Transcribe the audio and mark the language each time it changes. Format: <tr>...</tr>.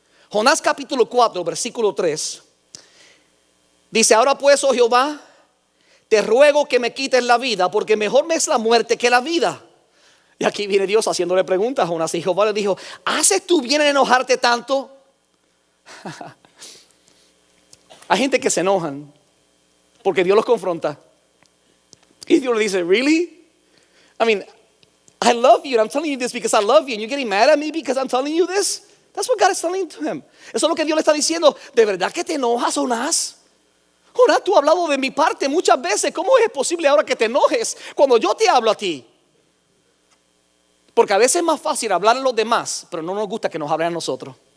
<es>Jonás capítulo 4 versículo 3 dice: ahora pues, oh Jehová, te ruego que me quites la vida, porque mejor me es la muerte que la vida. Y aquí viene Dios haciéndole preguntas a Jonás. Y Jehová le dijo: ¿haces tú bien en enojarte tanto? Hay gente que se enojan porque Dios los confronta. Y Dios le dice:</es> <en>really? I mean, I love you and I'm telling you this because I love you, and you're getting mad at me because I'm telling you this? That's what God is telling to him.</en> <es>Eso es lo que Dios le está diciendo. ¿De verdad que te enojas, Jonás? Jonás, tú has hablado de mi parte muchas veces. ¿Cómo es posible ahora que te enojes cuando yo te hablo a ti? Porque a veces es más fácil hablar a los demás, pero no nos gusta que nos hablen a nosotros.</es>